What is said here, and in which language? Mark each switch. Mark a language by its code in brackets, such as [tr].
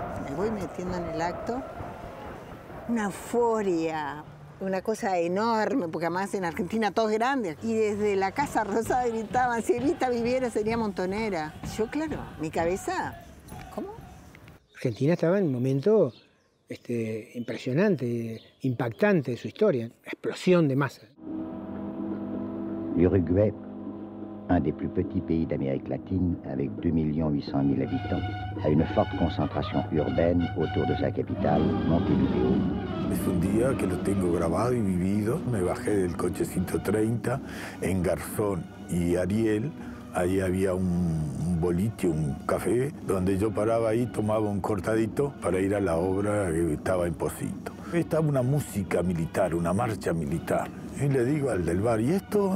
[es] Me voy metiendo en el acto, una euforia, una cosa enorme, porque además en Argentina todo es grande. Y desde la Casa Rosada gritaban, si Evita viviera sería montonera. Yo, claro, mi cabeza, ¿cómo? Argentina estaba en un momento impresionante, impactante de su historia, explosión de masa. [fr] L'Uruguay, un des plus petits pays d'Amérique latine, avec 2 800 000 habitants, a une forte concentration urbaine autour de sa capitale, Montevideo. [es] Es un día que lo tengo grabado y vivido. Me bajé del coche 130 en Garzón y Ariel. Ahí había un boliche, un café, donde yo paraba ahí, tomaba un cortadito para ir a la obra que estaba en Pocito. Estaba una música militar, una marcha militar. Y le digo al del bar, ¿y esto?